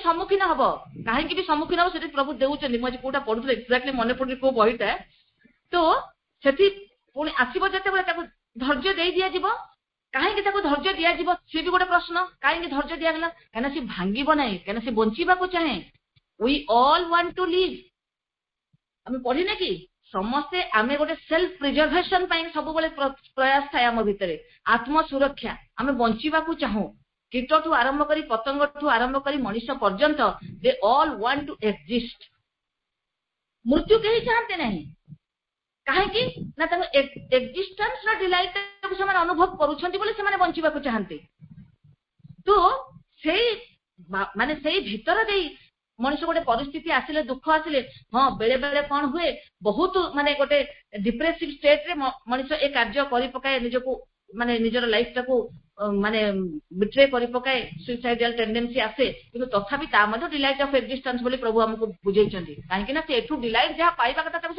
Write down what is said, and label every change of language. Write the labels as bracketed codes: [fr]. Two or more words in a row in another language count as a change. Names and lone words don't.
[or] ସମ୍ମୁଖୀନ ହବ କାହିଁକି ବି ସମ୍ମୁଖୀନ ହବ ସେଠି ପ୍ରଭୁ ଦେଉଛନ୍ତି ମୁଁ ଆଜି କୋଉଟା ପଢୁଥିଲି ଏକ୍ଜାକ୍ଟଲି ମନେ ପଡୁନି କୋଉ ବହିଟା ତ ସେଠି ପୁଣି ଆସିବ ଯେତେବେଳେ ତାକୁ ଧୈର୍ଯ୍ୟ ଦେଇ ଦିଆଯିବ କାହିଁକି ତାକୁ ଧୈର୍ଯ୍ୟ ଦିଆଯିବ ସେ ବି ଗୋଟେ ପ୍ରଶ୍ନ କାହିଁକି ଧୈର୍ଯ୍ୟ ଦିଆଗଲା କାହିଁକିନା ସେ ଭାଙ୍ଗିବ ନାହିଁ କାହିଁକିନା ସେ ବଞ୍ଚିବାକୁ ଚାହେଁ [en] we all want to live [or] ଆମେ ପଢିନେ କି ସମସ୍ତେ ଆମେ ଗୋଟେ [en] self preservation [or] ପାଇଁ ସବୁବେଳେ ପ୍ରୟାସ ଥାଏ ଆମ ଭିତରେ ଆତ୍ମ ସୁରକ୍ଷା ଆମେ ବଞ୍ଚିବାକୁ ଚାହୁଁ କୀଟଠୁ ଆରମ୍ଭ କରି ପତଙ୍ଗଠୁ ଆରମ୍ଭ କରି ମଣିଷ ପର୍ଯ୍ୟନ୍ତ [en] they all want to exist [or] ମୃତ୍ୟୁ କେହି ଚାହାନ୍ତି ନାହିଁ କାହିଁକି ନା ତାଙ୍କ ଏକ୍ଜିଷ୍ଟେନ୍ସ ର ଡିଲାଇଟ କୁ ସେମାନେ ଅନୁଭବ କରୁଛନ୍ତି ବୋଲି ସେମାନେ ବଞ୍ଚିବାକୁ ଚାହାନ୍ତି ତ ସେଇ ଭିତର ଦେଇ ମଣିଷ ଗୋଟେ ପରିସ୍ଥିତି ଆସିଲେ ଦୁଃଖ ଆସିଲେ ହଁ ବେଳେ ବେଳେ କଣ ହୁଏ ବହୁତ ମାନେ ଗୋଟେ [en] depressive state [or] ରେ ମଣିଷ ଏ କାର୍ଯ୍ୟ କରି ପକାଏ ନିଜକୁ ମାନେ ନିଜର ଲାଇଫ ଟାକୁ ମାନେ ବିଟ୍ରେ କରି ପକାଏ [en] suicidal tendency [or] ଆସେ କିନ୍ତୁ ତଥାପି ତା ମଧ୍ୟ [en] delight of existence [or] ବୋଲି ପ୍ରଭୁ ଆମକୁ ବୁଝେଇଛନ୍ତି କାହିଁକି ନା ସେ ଏଠୁ ଡିଲାଇଟ ଯାହା ପାଇବା କଥା ତାକୁ ସେ